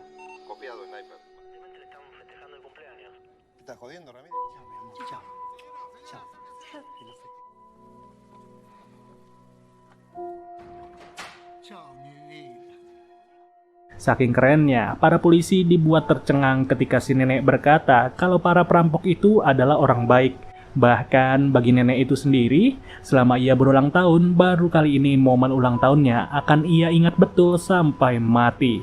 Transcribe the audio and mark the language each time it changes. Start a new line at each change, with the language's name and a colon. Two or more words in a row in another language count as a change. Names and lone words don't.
Spanish: Copiado, sniper. Le estamos festejando el cumpleaños. ¿Me estás jodiendo, Ramírez? Chao, mi amor. Chao. Chao. Que lo Chao, mi vida.
Indonesian: Saking kerennya, para polisi dibuat tercengang ketika si nenek berkata kalau para perampok itu adalah orang baik. Bahkan bagi nenek itu sendiri, selama ia berulang tahun, baru kali ini momen ulang tahunnya akan ia ingat betul sampai mati.